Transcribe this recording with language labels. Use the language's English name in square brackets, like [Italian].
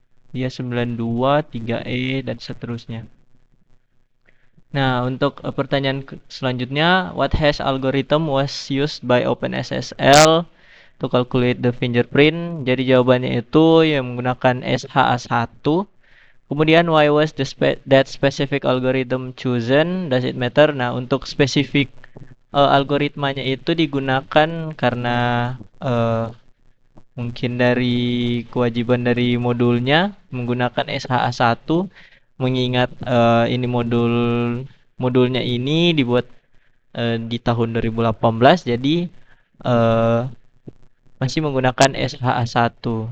[Indonesian] Dia 92, 3E, dan seterusnya. Nah, untuk pertanyaan selanjutnya, [English] what hash algorithm was used by OpenSSL to calculate the fingerprint? [Indonesian] Jadi jawabannya itu yang menggunakan SHA-1. Kemudian [English] why was that specific algorithm chosen? Does it matter? [Indonesian] Nah, untuk spesifik algoritmanya itu digunakan karena mungkin dari kewajiban dari modulnya menggunakan SHA-1, mengingat ini modulnya ini dibuat di tahun 2018, jadi masih menggunakan SHA-1.